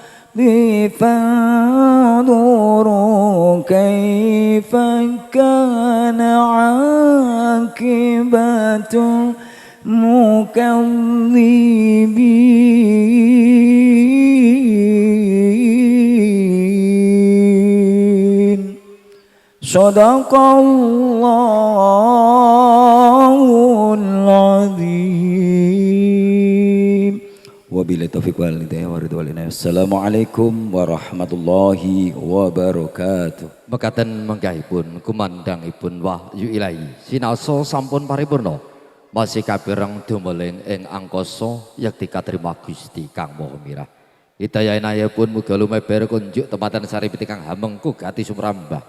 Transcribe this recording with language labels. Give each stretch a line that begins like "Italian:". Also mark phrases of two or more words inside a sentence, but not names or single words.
Arabic: فانظروا كيف كان عاقبة المكذبين صدق الله العظيم وبالله التوفيق والهداية والرضوان. السلام عليكم ورحمة الله وبركاته.
Javanese: Mekaten menggahipun kumandangipun wahyu ilahi sinaosa sampun paripurna masih kapireng dumeling ing angkasa yekti katrima Gusti Kang Maha Mirah. Hidayah inayahipun muga lumeber kunjuk tempatan saripiti kang hamengku gati sumrambah.